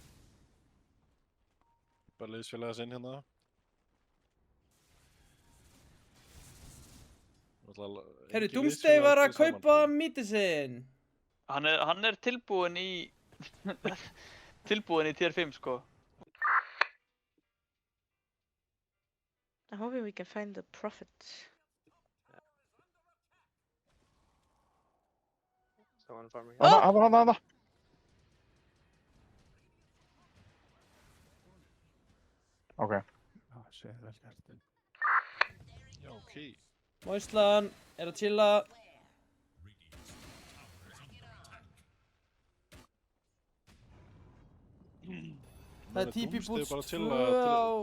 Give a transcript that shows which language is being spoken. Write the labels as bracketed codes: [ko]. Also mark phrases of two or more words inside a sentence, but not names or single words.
[is] Bara liðsfélaga sinn hérna. Herru, Doomsday var að kaupa mítið sinn. Hann er tilbúinn í... tilbúinn í tier 5, sko. [en] I'm hoping we can find the prophet. Someone farming. [is] Hana. Ok. Já, ok. Moislan að chilla. Það TP boost 2 á...